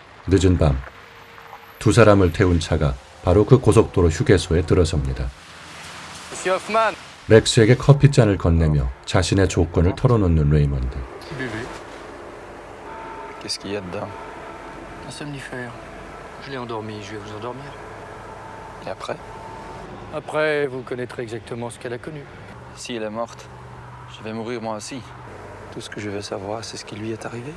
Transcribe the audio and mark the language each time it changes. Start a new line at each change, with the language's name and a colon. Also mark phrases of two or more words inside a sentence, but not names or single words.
Korean: 늦은 밤, 두 사람을 태운 차가 바로 그 고속도로 휴게소에 들어섭니다.
French: Monsieur Hoffman.
Korean: 렉스에게 커피잔을 건네며 자신의 조건을 털어놓는 레이먼드.
French: Qu'est-ce qu'il y a dedans? Un somnifère. Je l'ai endormi, je vais vous endormir. Et après? Après, vous connaîtrez exactement ce qu'elle a connu. Si elle est morte, je vais mourir moi aussi. Tout ce que je veux savoir, c'est ce qui lui est arrivé.